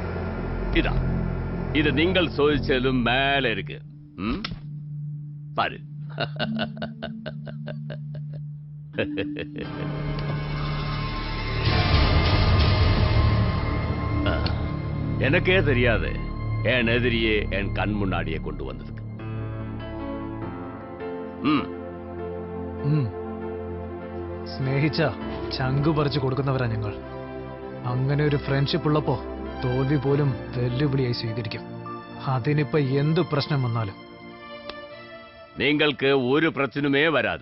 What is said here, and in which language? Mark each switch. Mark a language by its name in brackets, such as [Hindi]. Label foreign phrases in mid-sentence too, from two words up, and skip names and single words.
[Malayalam] ഇത് നിങ്ങൾ ചോദിച്ചതിലും മേലെ ഇരിക്ക്. പാര്. [Tamil] எனக்கே தெரியாது என் எதிரியே என் கண் முன்னாடியே கொண்டு வந்ததுக்கு. [Malayalam] സ്നേഹിച്ച ചങ്കു പറിച്ചു കൊടുക്കുന്നവരാ ഞങ്ങൾ. അങ്ങനെ ഒരു ഫ്രണ്ട്ഷിപ്പ് ഉള്ളപ്പോ തോൽവി പോലും വെല്ലുവിളിയായി സ്വീകരിക്കും. അതിനിപ്പോ എന്ത് പ്രശ്നം വന്നാലും നിങ്ങൾക്ക് ഒരു പ്രശ്നമേ വരാது.